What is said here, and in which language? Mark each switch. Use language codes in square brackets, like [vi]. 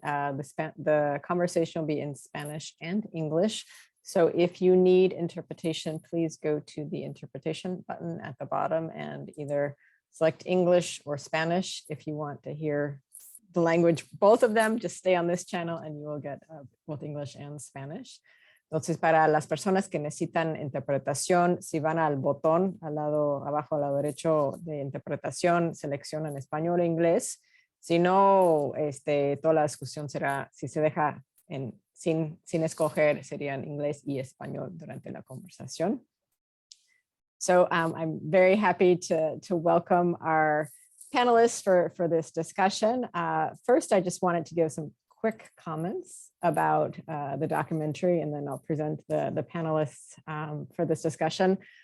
[en] The conversation will be in Spanish and English. So if you need interpretation, please go to the interpretation button at the bottom and either select English or Spanish. If you want to hear the language, both of them, just stay on this channel and you will get both English and Spanish. [es] Entonces, para las personas que necesitan interpretación, si van al botón al lado abajo, al lado derecho de interpretación, seleccionan español e inglés. Si no, toda la discusión será, si se deja sin escoger, serían inglés y español durante la conversación. [en] So I'm very happy to welcome our panelists for this discussion. First, I just wanted to give some quick comments about the documentary, and then I'll present the panelists for this discussion.